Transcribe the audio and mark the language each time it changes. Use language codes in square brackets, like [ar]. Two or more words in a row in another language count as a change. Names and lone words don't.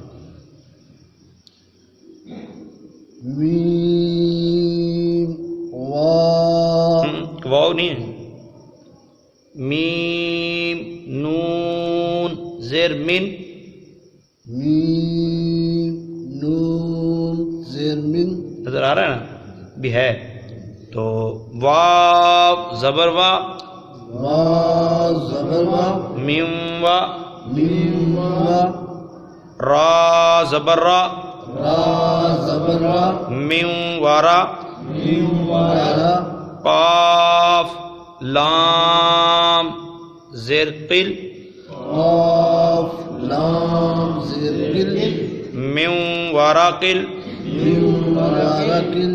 [ur] واو نہیں ہے. میم نون زیر من، آ رہا ہے نا بھی ہے. تو واو زبر وا، وا زبر وا، میم وا، میم وا، را زبر را، را زبر را، میم وارا، میم وارا، قاف لام زیر قل، قاف لام زیر قل، میم وارا قل، میم وارا قل،